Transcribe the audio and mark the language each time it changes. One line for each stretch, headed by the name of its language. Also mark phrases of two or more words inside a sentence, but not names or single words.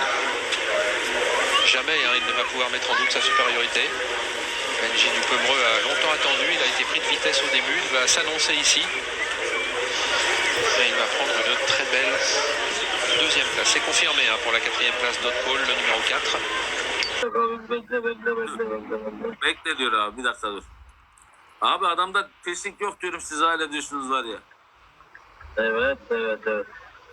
French: Jamais il ne va pouvoir mettre en doute sa supériorité. Benji Dupemereux a longtemps attendu. Il a été pris de vitesse au début. Il va s'annoncer ici. Et il va prendre une très belle deuxième place. C'est confirmé pour la quatrième place d'Otpol, le numéro 4.
Turkish: Bekle diyor abi, bir dakika dur. Abi adamda pislik yok diyorum, siz hala diyorsunuz var ya. Evet.